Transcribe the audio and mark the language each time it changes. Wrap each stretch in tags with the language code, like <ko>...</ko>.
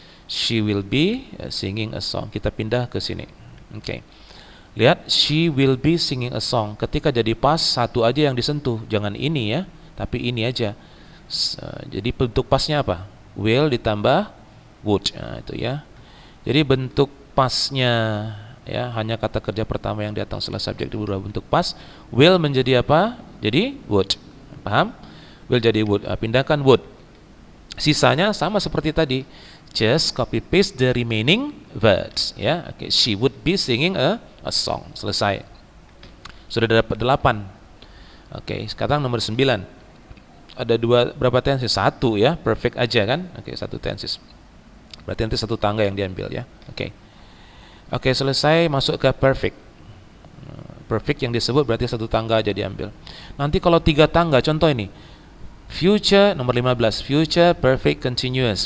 <en>She will be singing a song.</en> <id>Kita pindah ke sini. Oke. Lihat,</id> <en>she will be singing a song.</en> <id>Ketika jadi past, satu aja yang disentuh, jangan ini ya, tapi ini aja. Jadi bentuk pastnya apa? Will ditambah would. Itu ya. Jadi bentuk pastnya ya, hanya kata kerja pertama yang datang setelah subjek berubah bentuk past. Will menjadi apa? Jadi would. Paham? Will jadi would. Pindahkan would. Sisanya sama seperti tadi.</id> <en>Just copy paste the remaining words,</en> <id>ya. Okay.</id> <en>She would be singing a song.</en> <id>Selesai. Sudah dapat 8. Oke, sekarang nomor 9. Ada berapa tenses? 1 ya, perfect aja kan? Oke, 1 tenses. Berarti nanti 1 tangga yang diambil ya. Oke. Oke, selesai, masuk ke perfect. Perfect yang disebut berarti 1 tangga aja diambil. Nanti kalau 3 tangga, contoh ini. Future nomor 15, future perfect continuous.</id>